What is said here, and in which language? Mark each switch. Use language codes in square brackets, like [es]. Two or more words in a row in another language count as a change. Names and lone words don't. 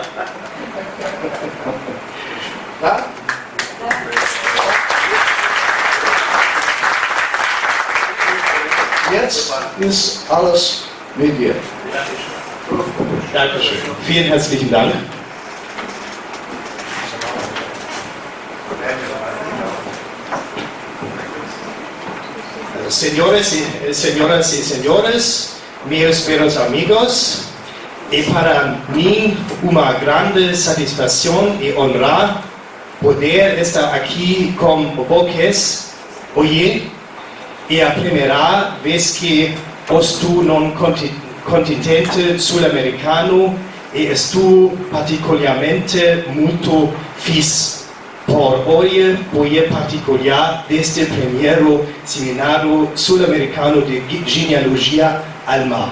[de] Ja? Jetzt ist alles mit dir. Dankeschön. Vielen herzlichen Dank. [es] Señoras y señores, [pt] meus caros amigos, é para mim uma grande satisfação e honra poder estar aqui com vocês hoje. É a primeira vez que estou num continente sul-americano e estou particularmente muito feliz por hoje poder partilhar deste primeiro seminário sul-americano de genealogia alma.